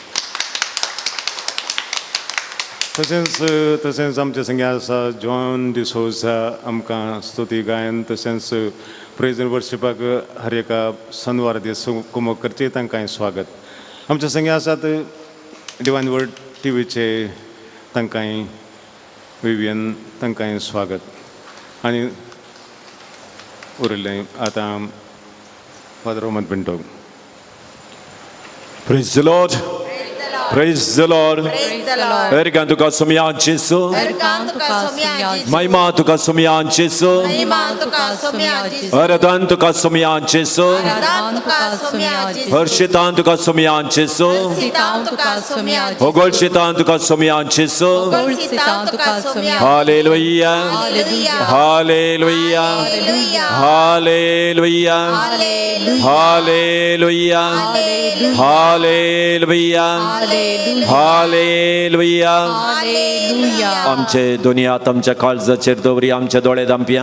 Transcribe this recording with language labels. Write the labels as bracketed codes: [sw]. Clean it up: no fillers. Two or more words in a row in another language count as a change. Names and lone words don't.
[kok] तशेंच आमचे संगी आसा जॉन डिसोजा, आमकां स्तुती गायन तशेंच [en] praise and worshipak [kok] हर एका शनिवार दीस कुमक करचे, तांकांय स्वागत. आमचे संगी आसात डिवायन वर्ड टीव्हीचे, तांकांय विवियन, तांकांय स्वागत. आनी उरिल्लें आतां फादर रोमन पिंटो. [en] Praise the Lord. Praise the Lord. [kok] Erkan tuka sumiyan Jesu. Mahima tuka sumiyan Jesu. Aradan tuka sumiyan Jesu. Harshitan tuka sumiyan Jesu. Ogolshitan tuka sumiyan Jesu. [en] Hallelujah. Hallelujah. Hallelujah. Hallelujah. Hallelujah. हालेलुया. [kok] आमचे दोनी हात आमच्या काळजाचेर दवरी, आमचे दोळे धांपया.